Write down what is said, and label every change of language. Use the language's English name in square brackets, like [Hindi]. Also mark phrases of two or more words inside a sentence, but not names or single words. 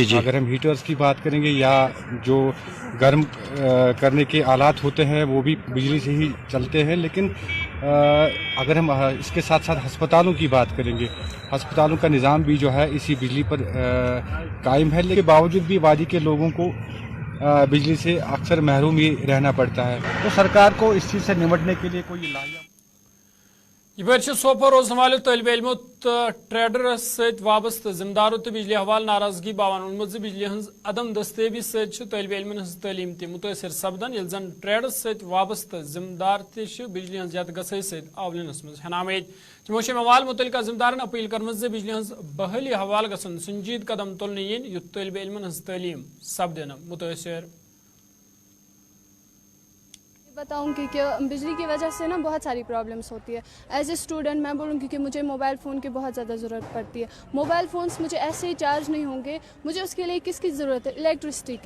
[Urdu] اگر ہم ہیٹرز کی بات کریں گے یا جو گرم کرنے کے آلات ہوتے ہیں وہ بھی بجلی سے ہی چلتے ہیں، لیکن اگر ہم اس کے ساتھ ساتھ ہسپتالوں کی بات کریں گے، ہسپتالوں کا نظام بھی جو ہے اسی بجلی پر قائم ہے، لیکن باوجود بھی وادی کے لوگوں کو بجلی سے اکثر محروم ہی رہنا پڑتا ہے. تو سرکار کو اس چیز سے نپٹنے کے لیے کوئی لایا [Kashmiri] ये सोपोर रोजन वाले तलब इलमो तो ट्रेडरस सत वाबस्त जिम्मेदारों तो बिजली हवाल नाराजगी बावन वोनमुत बिजली हज अदम दस्तयाबी सत तलब इलमन हज तालीम ते मुतासर सपदन यिल जन ट्रेडरस सत वाबस्त जिम्मेदार ते बिजली हज ज्यादा गसई सत आवलनस मज हनामेद तमो अवाल मुतलका जिम्मेदारन अपील करमज बिजली हज बहली हवाल गसन संजीद कदम तुलने यिन युत तलब इलमन हज तालीम सपदन मुतासर [Urdu] بتاؤں گی کہ بجلی کی وجہ سے نا بہت ساری پرابلمز ہوتی ہے. [English] as a student [Urdu] میں بولوں گی کہ مجھے [English] mobile phone [Urdu] کی بہت زیادہ ضرورت پڑتی ہے. [English] mobile phones [Urdu] مجھے ایسے ہی چارج نہیں ہوں گے، مجھے اس کے لیے کس کی ضرورت ہے? الیکٹرسٹی کی.